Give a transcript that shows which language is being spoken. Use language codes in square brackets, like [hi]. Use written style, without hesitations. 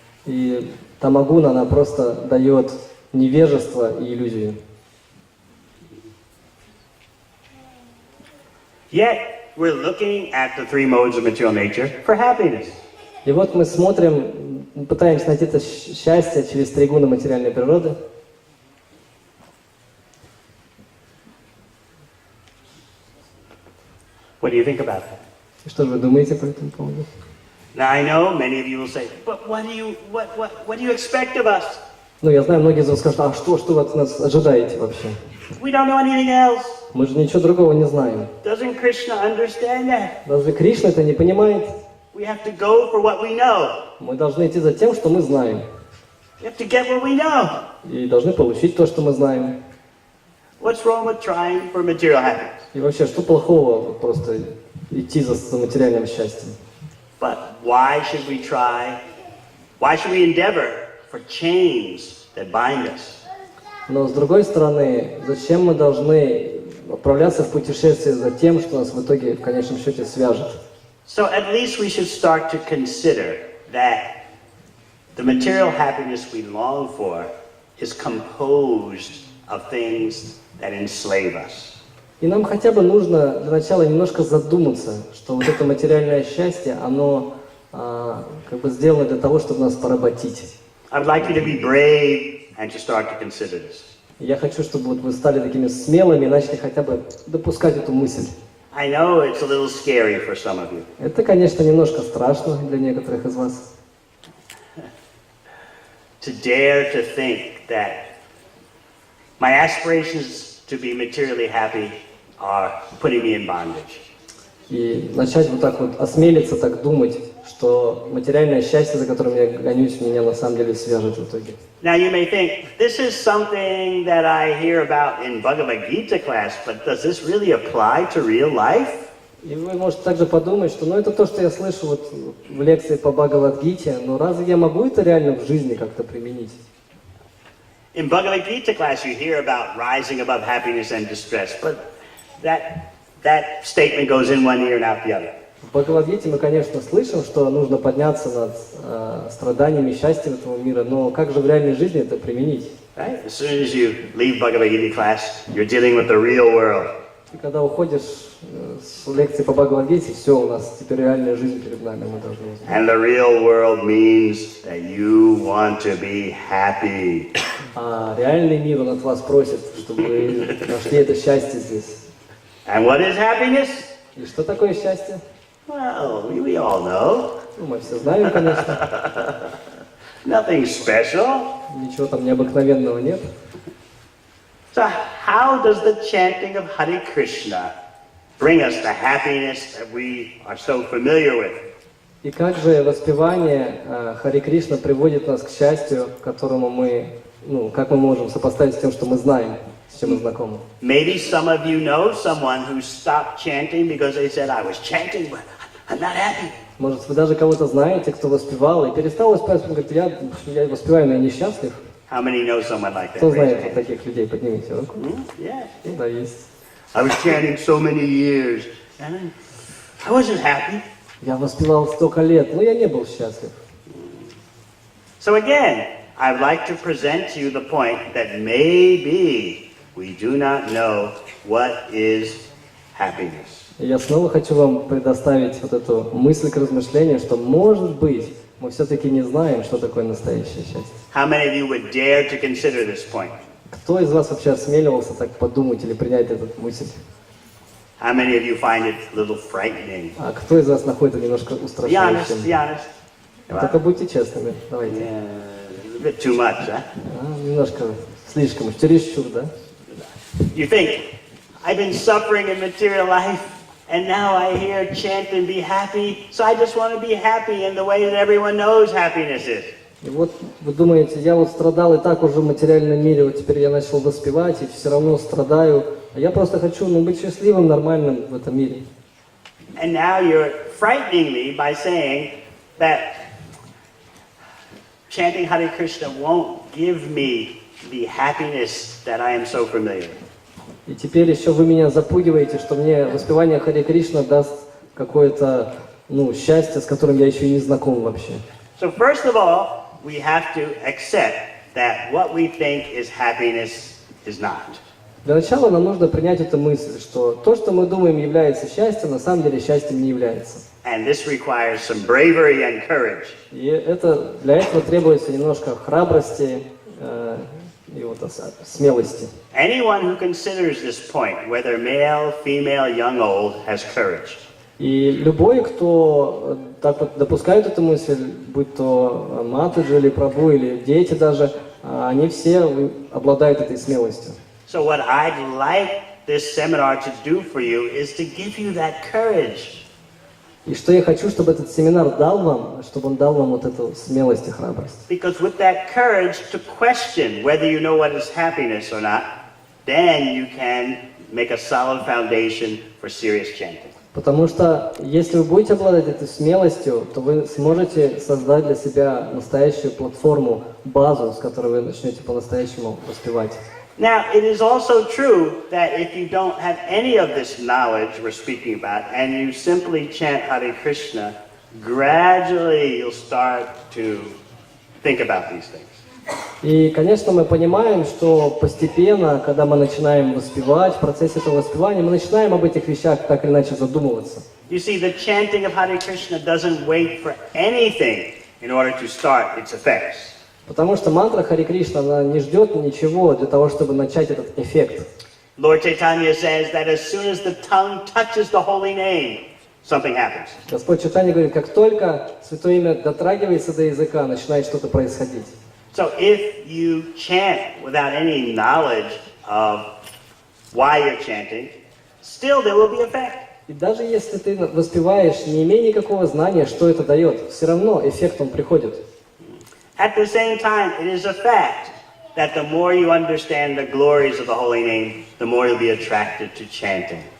[ru] И тамагуна, она просто дает невежество и иллюзию. [en] Yet, we're looking at the three modes of material nature for happiness. [ru] И вот мы смотрим, пытаемся найти это счастье через три гуна материальной природы. [en] What do you think about that? [ru] И что же вы думаете по этому поводу? [en] Now I know many of you will say, but what do you expect of us? [ru] Ну, я знаю, многие из вас скажут, а что вы от нас ожидаете вообще? [en] We don't know anything else. [ru] Мы же ничего другого не знаем. [en] Doesn't Krishna understand that? [ru] Разве Кришна это не понимает? [en] We have to go for what we know. [ru] Мы должны идти за тем, что мы знаем. [en] We have to get what we know. [ru] И должны получить то, что мы знаем. [en] What's wrong with trying for material happiness? [ru] И вообще, что плохого просто идти за материальным счастьем? [en] But why should we try? Why should we endeavor for chains that bind us? [ru] Но с другой стороны, зачем мы должны отправляться в путешествие за тем, что нас в итоге в конечном счете свяжет? [en] So at least we should start to consider that the material happiness we long for is composed of things that enslave us. [ru] И нам хотя бы нужно для начала немножко задуматься, что вот это материальное счастье, оно как бы сделано для того, чтобы нас поработить. [en] I'd like you to be brave and to start to consider this. [ru] Я хочу, чтобы вот вы стали такими смелыми и начали хотя бы допускать эту мысль. [en] I know it's a little scary for some of you. [ru] Это, конечно, немножко страшно для некоторых из вас. [en] To dare to think that my aspirations to be materially happy are putting me in bondage. [ru] И начать вот так вот осмелиться так думать, что материальное счастье, за которым я гонюсь, меня на самом деле свяжет в итоге. [en] Now you may think, this is something that I hear about in Bhagavad Gita class, but does this really apply to real life? [ru] И вы можете также подумать, что это то, что я слышу вот в лекции по Бхагавад-гите, но разве я могу это реально в жизни как-то применить? [en] In Bhagavad Gita class you hear about rising above happiness and distress, but that statement goes in one ear and out the other. [ru] В Бхагавад-гите мы, конечно, слышим, что нужно подняться над страданиями и счастьем этого мира, но как же в реальной жизни это применить? [en] Right? As soon as you leave Bhagavad Gita class, you're dealing with the real world. [ru] И когда уходишь с лекции по Бхагавад-гите, все, у нас теперь реальная жизнь перед нами, мы должны узнать. [en] And the real world means that you want to be happy. [ru] А реальный мир, он от вас просит, чтобы вы нашли это счастье здесь. [en] And what is happiness? [ru] И что такое счастье? [en] Well, we all know. [ru] Ну, мы все знаем, конечно. [en] Nothing special. [ru] Ничего там необыкновенного нет. [en] So how does the chanting of Hare Krishna bring us the happiness that we are so familiar with? [ru] И как же воспевание Харе Кришна приводит нас к счастью, которому мы, как мы можем сопоставить с тем, что мы знаем, с чем мы знакомы? [en] Maybe some of you know someone who stopped chanting because they said, I was chanting, but I'm not happy. [ru] Может, вы даже кого-то знаете, кто воспевал и перестал воспевать, он говорит, я воспеваю, но я несчастлив. [en] How many know someone like that? [ru] Кто знает вот таких людей? Поднимите руку. [en] Yeah. [ru] Да, есть. [en] I was chanting so many years, and I wasn't happy. [ru] Я воспевал столько лет, но я не был счастлив. [en] So again, I'd like to present to you the point that maybe we do not know what is happiness. [ru] И я снова хочу вам предоставить вот эту мысль к размышлению, что, может быть, мы все-таки не знаем, что такое настоящее счастье. [en] How many of you would dare to consider this point? [ru] Кто из вас вообще осмеливался так подумать или принять эту мысль? [en] How many of you find it a little frightening? [ru] А кто из вас находит это немножко [en] Be honest, [ru] устрашающим? [en] be honest. [ru] Только будьте честными, давайте. [en] Yeah, a bit too much, huh? [ru] Немножко слишком, чересчур, да? [en] You think, I've been suffering in material life, and now I hear chant and be happy, so I just want to be happy in the way that everyone knows happiness is. [ru] И вот вы думаете, я вот страдал и так уже в материальном мире, вот теперь я начал воспевать и все равно страдаю. А я просто хочу, быть счастливым, нормальным в этом мире. [en] And now you're frightening me by saying that chanting Hare Krishna won't give me the happiness that I am so familiar with. [ru] И теперь еще вы меня запугиваете, что мне воспевание Харе Кришна даст какое-то, счастье, с которым я еще и не знаком вообще. [en] So first of all, we have to accept that what we think is happiness is not. [ru] Для начала нам нужно принять эту мысль, что то, что мы думаем является счастьем, на самом деле счастьем не является. [en] And this requires some bravery and courage. [ru] И для этого требуется немножко храбрости и смелости. [en] Anyone who considers this point, whether male, female, young, old, has courage. [ru] И любой, кто так вот допускает эту мысль, будь то Матаджи или Прабху, или дети даже, они все обладают этой смелостью. [en] So what I'd like this seminar to do for you is to give you that courage. [ru] И что я хочу, чтобы этот семинар дал вам, чтобы он дал вам вот эту смелость и храбрость. [en] Because with that courage to question whether you know what is happiness or not, then you can make a solid foundation for serious chanting. [ru] Потому что если вы будете обладать этой смелостью, то вы сможете создать для себя настоящую платформу, базу, с которой вы начнете по-настоящему воспевать. [en] Now, it is also true that if you don't have any of this knowledge we're speaking about, and you simply chant Hare Krishna, gradually you'll start to think about these things. [ru] И, конечно, мы понимаем, что постепенно, когда мы начинаем воспевать, в процессе этого воспевания, мы начинаем об этих вещах так или иначе задумываться. [en] You see, the chanting of Hare Krishna doesn't wait for anything in order to start its effects. [ru] Потому что мантра Харе Кришна, она не ждет ничего для того, чтобы начать этот эффект. [en] Lord Chaitanya says that as soon as the tongue touches the holy name, something happens. [ru] Господь Чайтанья говорит, как только Святое Имя дотрагивается до языка, начинает что-то происходить. [en] So if you chant without any knowledge of why you're chanting, still there will be effect. [ru] И даже если ты воспеваешь, не имея никакого знания, что это дает, все равно эффект он приходит. [en] At the same time, it is a fact that the more you understand the glories of the holy name, the more you'll be attracted to chanting.